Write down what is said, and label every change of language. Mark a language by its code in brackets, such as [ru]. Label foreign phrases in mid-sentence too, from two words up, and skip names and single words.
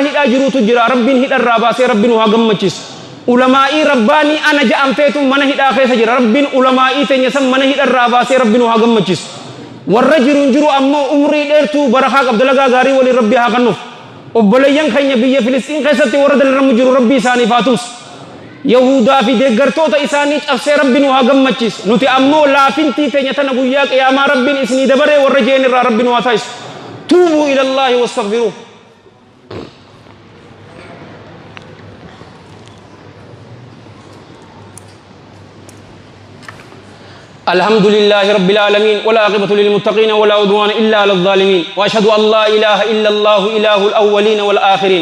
[om] hidhaa jiruutu jira rabbiin hidharraa baasee rabbiin haa gammachiisu ulamaa'ii rabbaanii ana ja'amteetu mana hidhaa keessa jira rabbiin ulamaa'ii teenya san mana hidharraa baasee rabbiin haa gammachiisu warra jiru ammoo umrii dheertuu barakaa qabdalagaa gaarii waliin rabbi haa kennuuf obboleeyyan keenya biyya filistiin keessatti warra dalaramu jiru rabbi isaaniif haa tumsu yahudaa fi deeggartoota isaanii cabsee rabbiin haa gammachiisu nuti ammoo laafintii teenya tana guyyaa qiyaamaa rabbiin isinii dabaree warra jeen irraa rabbiin haa taasisu [ar] توبوا إلى الله واستغفروه الحمد لله رب العالمين ولا عاقبة للمتقين ولا عدوان إلا على الظالمين وأشهد أن لا إله إلا الله إله الأولين والآخرين